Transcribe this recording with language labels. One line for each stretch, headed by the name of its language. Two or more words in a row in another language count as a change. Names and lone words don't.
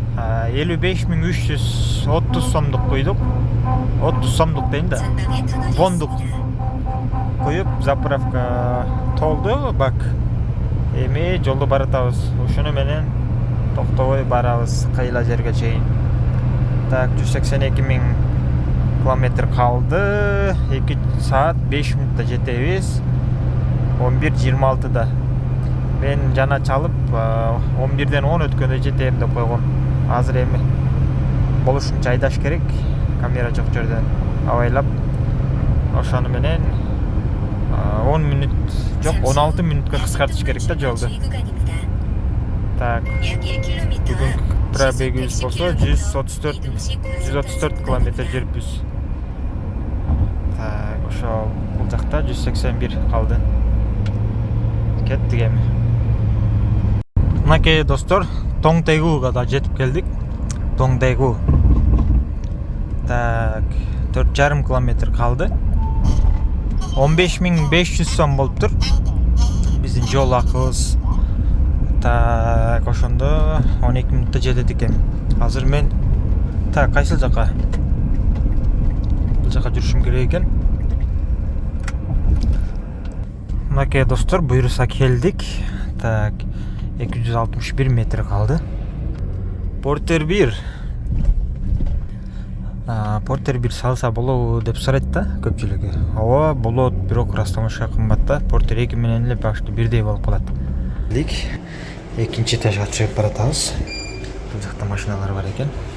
Kyrgyz: 55.330 сомдук куйдук. 30 сомдук дейм да. Вондук куюп заправка толду бак. Эми жолду баратабыз. Ушуну менен токтобой барабыз кайла жерге чейин. Так, 182.000 километр калды. 2 саат 5 минутта жетебиз. 11:26'da. Ben жана чалып 11'den 10 ötkünde жетем деп койгом. Азыр эми болушунча айдаш керек. Камера жок жерден абайлап. Ошону менен 10 минут жок 16 минутка кыскартыш керек да жолду. Так. Бүгүн пробегибиз болсо 134 километр жүрүппүз. Так, ошол бул жакта 181 калды. Кеттик эми. Мынакей достор, Тоңтегуга да жетип келдик. Тоңтегу. Так, 4,5 километр калды. 15.500 сом болуптур. Биздин жол акыбыз. Так, ошондо 12 минутта жетет экен. Азыр мен так, кайсыл жака? Бул жака жүрүшүм керек экен. Мынакей достор, буюрса келдик. Так, 261 метр калды. Porter 1. Портер бир салса болобу деп сурайт да көпчүлүгү. Ооба болот, бирок ырастамашка кымбат да. Портер 2 менен эле почти бирдей болуп калат. Экинчи этажга чыгып баратабыз. Бул жакта машиналар бар экен.